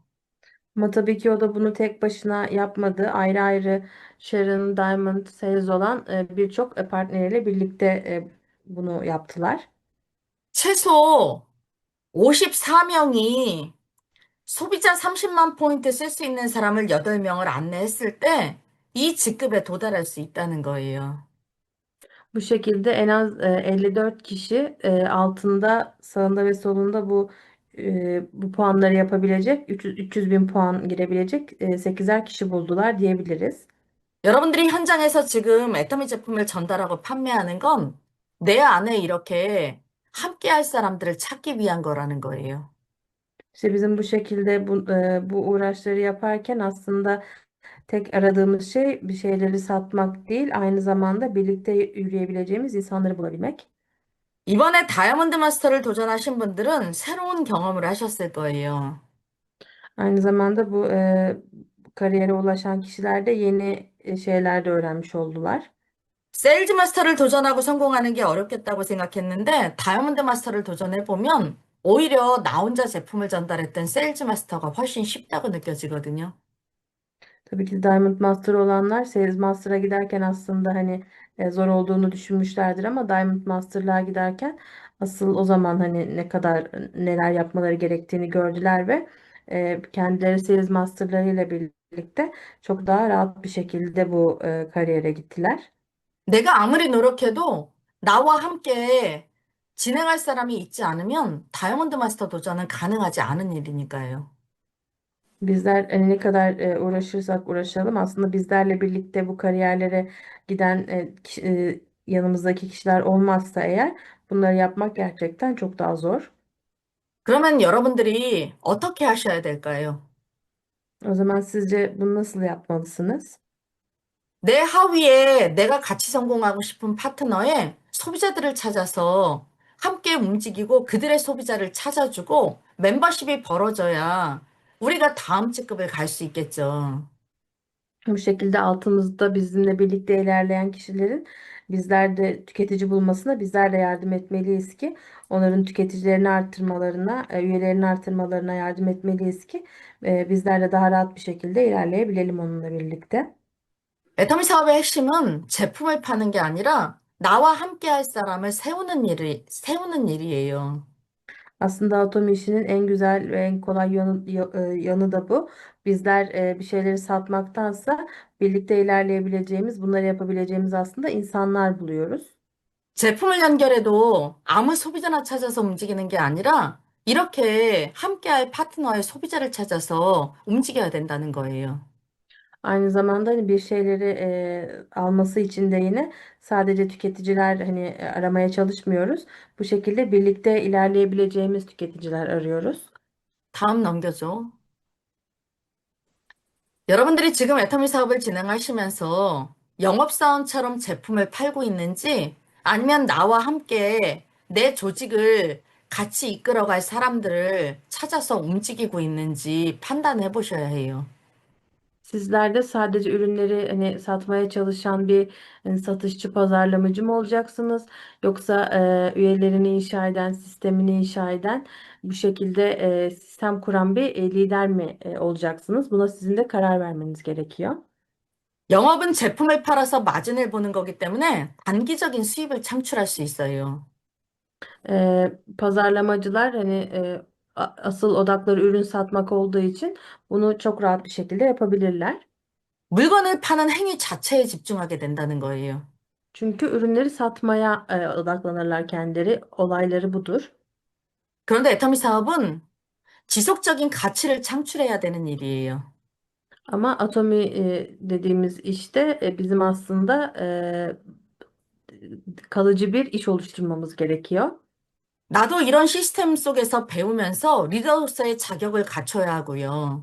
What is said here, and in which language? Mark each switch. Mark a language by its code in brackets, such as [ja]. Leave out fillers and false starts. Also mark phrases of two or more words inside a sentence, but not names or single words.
[tr] Ama tabii ki o da bunu tek başına yapmadı. Ayrı ayrı Sharon, Diamond, Sales olan birçok partneriyle birlikte bunu yaptılar. [ko] 최소 54명이 소비자 30만 포인트 쓸 수 있는 사람을 8명을 안내했을 때 이 직급에 도달할 수 있다는 거예요. [tr] Bu şekilde en az 54 kişi altında, sağında ve solunda bu puanları yapabilecek, 300 bin puan girebilecek 8'er kişi buldular diyebiliriz. [ko] 여러분들이 현장에서 지금 애터미 제품을 전달하고 판매하는 건 내 안에 이렇게 함께 할 사람들을 찾기 위한 거라는 거예요. [tr] İşte bizim bu şekilde bu uğraşları yaparken aslında tek aradığımız şey bir şeyleri satmak değil, aynı zamanda birlikte yürüyebileceğimiz insanları bulabilmek. [ko] 이번에 다이아몬드 마스터를 도전하신 분들은 새로운 경험을 하셨을 거예요. [tr] Aynı zamanda bu kariyere ulaşan kişiler de yeni şeyler de öğrenmiş oldular. [ko] 세일즈 마스터를 도전하고 성공하는 게 어렵겠다고 생각했는데 다이아몬드 마스터를 도전해보면 오히려 나 혼자 제품을 전달했던 세일즈 마스터가 훨씬 쉽다고 느껴지거든요. [tr] Tabii ki Diamond Master olanlar Sales Master'a giderken aslında hani zor olduğunu düşünmüşlerdir ama Diamond Master'lığa giderken asıl o zaman hani ne kadar neler yapmaları gerektiğini gördüler ve kendileri Sales Master'larıyla birlikte çok daha rahat bir şekilde bu kariyere gittiler. [ko] 내가 아무리 노력해도 나와 함께 진행할 사람이 있지 않으면 다이아몬드 마스터 도전은 가능하지 않은 일이니까요. [tr] Bizler ne kadar uğraşırsak uğraşalım aslında bizlerle birlikte bu kariyerlere giden yanımızdaki kişiler olmazsa eğer bunları yapmak gerçekten çok daha zor. [ko] 그러면 여러분들이 어떻게 하셔야 될까요? [tr] O zaman sizce bunu nasıl yapmalısınız? [ko] 내 하위에 내가 같이 성공하고 싶은 파트너의 소비자들을 찾아서 함께 움직이고 그들의 소비자를 찾아주고 멤버십이 벌어져야 우리가 다음 직급을 갈 수 있겠죠. [tr] Bu şekilde altımızda bizimle birlikte ilerleyen kişilerin bizler de tüketici bulmasına bizler de yardım etmeliyiz ki onların tüketicilerini arttırmalarına, üyelerini arttırmalarına yardım etmeliyiz ki bizler de daha rahat bir şekilde ilerleyebilelim onunla birlikte. [ko] 애터미 사업의 핵심은 제품을 파는 게 아니라 나와 함께 할 사람을 세우는 일이에요. [tr] Aslında otomo işinin en güzel ve en kolay yanı da bu. Bizler bir şeyleri satmaktansa birlikte ilerleyebileceğimiz, bunları yapabileceğimiz aslında insanlar buluyoruz. [ko] 제품을 연결해도 아무 소비자나 찾아서 움직이는 게 아니라 이렇게 함께할 파트너의 소비자를 찾아서 움직여야 된다는 거예요. [tr] Aynı zamanda hani bir şeyleri alması için de yine sadece tüketiciler hani aramaya çalışmıyoruz. Bu şekilde birlikte ilerleyebileceğimiz tüketiciler arıyoruz. [ko] 다음 넘겨줘. 여러분들이 지금 애터미 사업을 진행하시면서 영업사원처럼 제품을 팔고 있는지 아니면 나와 함께 내 조직을 같이 이끌어갈 saram들을 찾아서 움직이고 있는지 판단해 보셔야 해요. [tr] Sizler de sadece ürünleri hani satmaya çalışan bir hani satışçı, pazarlamacı mı olacaksınız? Yoksa üyelerini inşa eden, sistemini inşa eden, bu şekilde sistem kuran bir lider mi olacaksınız? Buna sizin de karar vermeniz gerekiyor. [ko] 영업은 제품을 팔아서 마진을 보는 거기 때문에 단기적인 수입을 창출할 수 있어요. [tr] Pazarlamacılar hani asıl odakları ürün satmak olduğu için bunu çok rahat bir şekilde yapabilirler. [ko] 물건을 파는 행위 자체에 집중하게 된다는 거예요. [tr] Çünkü ürünleri satmaya odaklanırlar kendileri. Olayları budur. [ko] 그런데 애터미 사업은 지속적인 가치를 창출해야 되는 일이에요. [tr] Ama atomi dediğimiz işte bizim aslında kalıcı bir iş oluşturmamız gerekiyor. [ko] 나도 이런 시스템 속에서 배우면서 리더로서의 자격을 갖춰야 하고요.